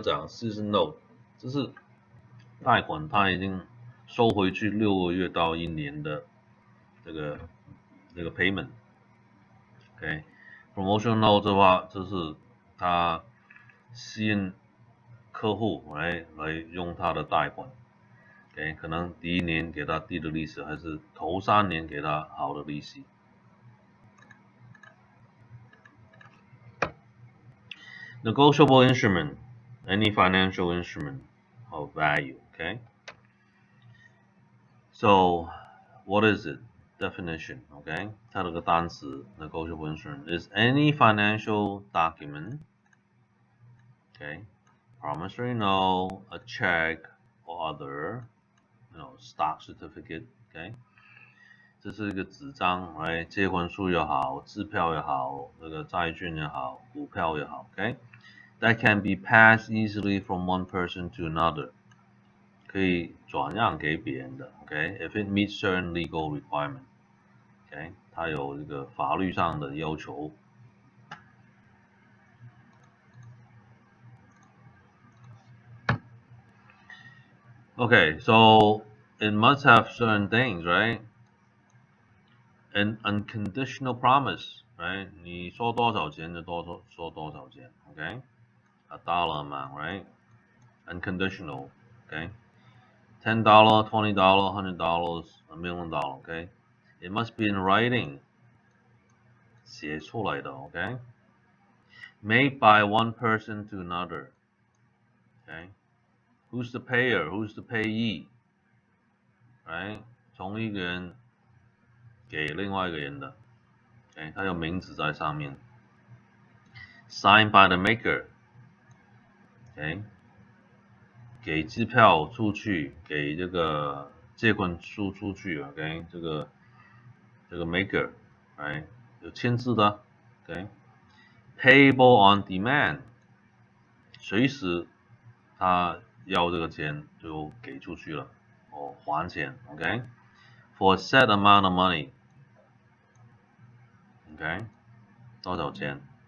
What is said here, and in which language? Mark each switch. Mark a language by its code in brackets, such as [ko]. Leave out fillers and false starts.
[zh] 讲 season note， 就是贷款他已经收回去6个月到1年的这个payment。OK，promotional note 的话，就是他吸引客户来用他的贷款。 OK， 可能第1年给他低的利息，还是头3年给他好的利息。 [en] Negotiable instrument, any financial instrument of value, okay? So, what is it? Definition, okay? [zh] 它这个单词 [en] negotiable instrument is any financial document, okay? Promissory note, a check, or other, stock certificate, okay? [zh] 这是一个纸张，哎，借款书也好，支票也好，这个债券也好，股票也好 ，OK， [en] that can be passed easily from one person to another， [zh] 可以转让给别人的 ，OK， [en] if it meets certain legal requirement， [zh] OK，它有这个法律上的要求。 [en] Okay, so it must have certain things, right? An unconditional promise, right? [zh] 你说多少钱就说多少钱 ，OK? [en] A dollar amount, right? Unconditional, okay? $10, $20, $100, $1 million, okay? It must be in writing, [zh] 写出来的 [en] ，OK? Made by one person to another, okay? Who's the payer? Who's the payee? Right? [zh] 从一个人给另外一个人的。 Okay, 它有名字在上面。 [en] Signed by the maker. [zh] Okay, 给支票出去，给这个借款书出去。 OK， 这个 maker， right， 有签字的。 OK， [en] payable on demand， [zh] 随时他要这个钱就给出去了，还钱。 [en] OK， for a set amount of money。 [zh] OK， 多少钱？